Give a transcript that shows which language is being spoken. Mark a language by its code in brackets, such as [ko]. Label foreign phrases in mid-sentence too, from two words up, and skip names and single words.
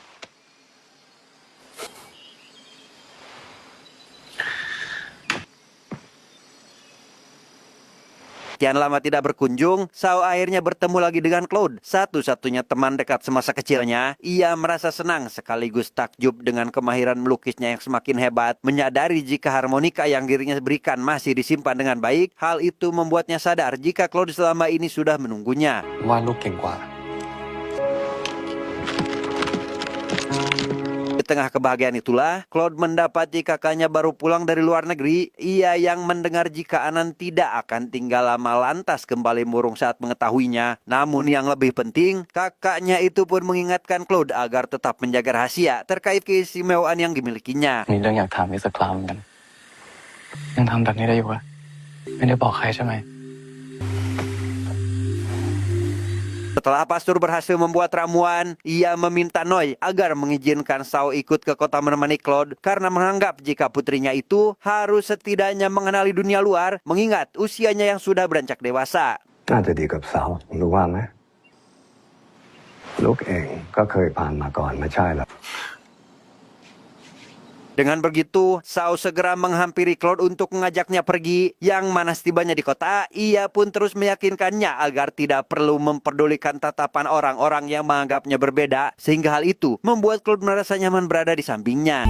[id] Sekian lama tidak berkunjung, Sao akhirnya bertemu lagi dengan Claude, satu-satunya teman dekat semasa kecilnya. Ia merasa senang sekaligus takjub dengan kemahiran melukisnya yang semakin hebat. Menyadari jika harmonika yang dirinya berikan masih disimpan dengan baik, hal itu membuatnya sadar jika Claude selama ini sudah menunggunya. [th] ว่าลูกเก่งกว่า [id] Di tengah kebahagiaan itulah, Claude mendapati kakaknya baru pulang dari luar negeri. Ia yang mendengar jika Anan tidak akan tinggal lama lantas kembali murung saat mengetahuinya. Namun yang lebih penting, kakaknya itu pun mengingatkan Claude agar tetap menjaga rahasia terkait keistimewaan yang dimilikinya. [th] มีเรื่องอยากถามอีกสักครั้งเหมือนกันยังทำแบบนี้ได้อยู่ปะไม่ได้บอกใครใช่ไหม [id] Setelah pastor berhasil membuat ramuan, ia meminta Noi agar mengizinkan Sao ikut ke kota menemani Claude karena menganggap jika putrinya itu harus setidaknya mengenali dunia luar mengingat usianya yang sudah beranjak dewasa. [th] น่าจะดีกับสาวรู้ว่าไหมลูกเองก็เคยผ่านมาก่อนไม่ใช่หรอ [id] Dengan begitu, Sao segera menghampiri Claude untuk mengajaknya pergi. Yang mana setibanya di kota, ia pun terus meyakinkannya agar tidak perlu memperdulikan tatapan orang-orang yang menganggapnya berbeda. Sehingga hal itu membuat Claude merasa nyaman berada di sampingnya.